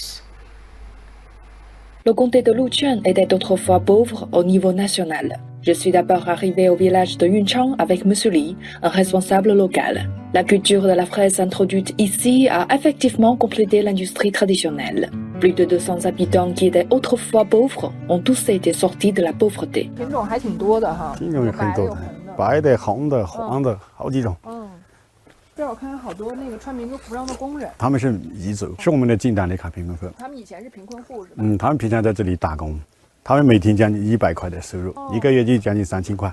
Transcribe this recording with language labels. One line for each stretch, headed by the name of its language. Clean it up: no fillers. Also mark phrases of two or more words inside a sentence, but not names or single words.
French: Le comté de Luquan était autrefois pauvre au niveau national. Je suis d'abord arrivé au village de Yunchang avec M. Li, un responsable local. La culture de la fraise introduite ici a effectivement complété l'industrie traditionnelle. Plus de 200 habitants qui étaient autrefois pauvres ont tous été sortis de la pauvreté.
Chinese: 品种很多的哈，白的、红的、黄的，好几种。这我看有好多那个穿民族服装的工人，他们是彝族，是我们的近代的卡贫困户。他们以前是贫困户是吧？他们平常在这里打工，他们每天将近100块的收入，一个月就将近3000块。